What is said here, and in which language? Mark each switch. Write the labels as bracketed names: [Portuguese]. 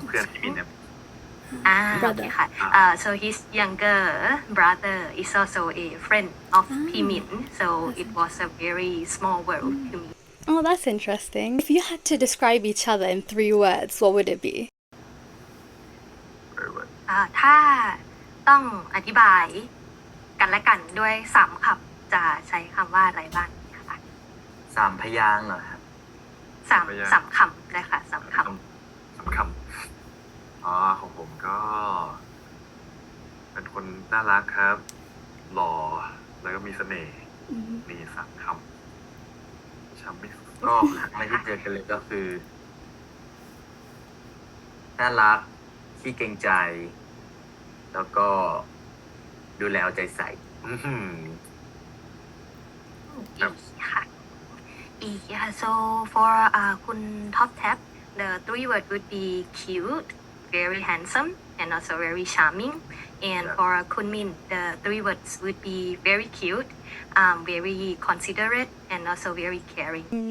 [Thai] เพื่อนพี่มินเนี่ย [English] Brother. [Thai] ค่ะ [English] so his younger brother is also a friend of Pimin so it was a very small world to me Oh, that's interesting. If you had to describe each other in 3 words, what would it be? [Thai] ถ้าต้องอธิบายกันและกันด้วย3 คำจะใช้คำว่าอะไรบ้างคะ 3 พยางค์เหรอครับ สามคำนะคะ3 ค สามคำของผมก็เป็นคนน่ารักครับหล่อแล้วก็มีเสน่ห์มี3 คำช้ำไม่สุด ก็ครั้งแรกที่เจอกันเลยก็คือน่ารักขี้เกรงใจ แล้วก็ดูแลเอาใจใส่ อื้อหือ [English] ำดีค่ะYeah, so for คุณ Top Tap the 3 words would be cute very handsome and also very charming and for คุณมิน the 3 words would be very cute very considerate and also very caring